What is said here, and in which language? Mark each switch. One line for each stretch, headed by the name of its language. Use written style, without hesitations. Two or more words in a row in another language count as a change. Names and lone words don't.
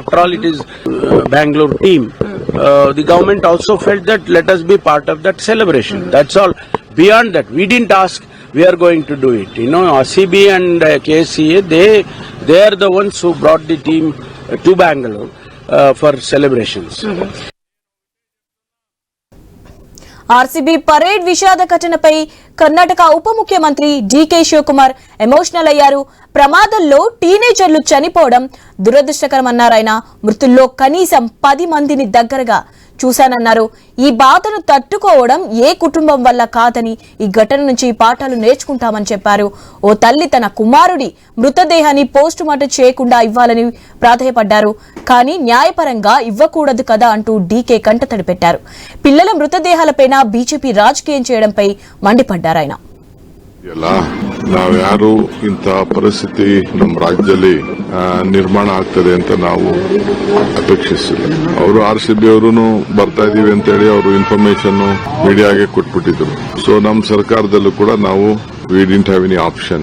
English: After all, it is Bangalore team. The government also felt that let us be part of that celebration. That's all. Beyond that, we didn't ask. We are going to do it. You know, RCB and KSCA, they are the ones who brought the team to Bangalore for celebrations.
Telugu: ఆర్సీబీ పరేడ్ విషాద ఘటనపై కర్ణాటక ఉప ముఖ్యమంత్రి డీకే శివకుమార్ ఎమోషనల్ అయ్యారు. ప్రమాదంలో టీనేజర్లు చనిపోవడం దురదృష్టకరమన్నారాయన. మృతుల్లో కనీసం 10 మందిని దగ్గరగా చూశానన్నారు. ఈ బాధను తట్టుకోవడం ఏ కుటుంబం వల్ల కాదని ఈ ఘటన నుంచి పాఠాలు నేర్చుకుంటామని చెప్పారు. ఓ తల్లి తన కుమారుడి మృతదేహాన్ని పోస్టుమార్టం చేయకుండా ఇవ్వాలని ప్రాధేయపడ్డారు. కానీ న్యాయపరంగా ఇవ్వకూడదు కదా అంటూ డీకే కంటతడి పెట్టారు. పిల్లల మృతదేహాలపైన బీజేపీ రాజకీయం చేయడంపై మండిపడ్డారు ఆయన.
Kannada: ನಾವ್ಯಾರು ಇಂಥ ಪರಿಸ್ಥಿತಿ ನಮ್ಮ ರಾಜ್ಯದಲ್ಲಿ ನಿರ್ಮಾಣ ಆಗ್ತದೆ ಅಂತ ನಾವು ಅಪೇಕ್ಷಿಸಿಲ್ಲ. ಅವರು RCB ಅವರು ಬರ್ತಾ ಇದೀವಿ ಅಂತ ಹೇಳಿ ಅವರು
English: information media
Kannada: ಕೊಟ್ಬಿಟ್ಟಿದ್ರು. ಸೊ ನಮ್ಮ ಸರ್ಕಾರದಲ್ಲೂ ಕೂಡ ನಾವು
English: we didn't have any option.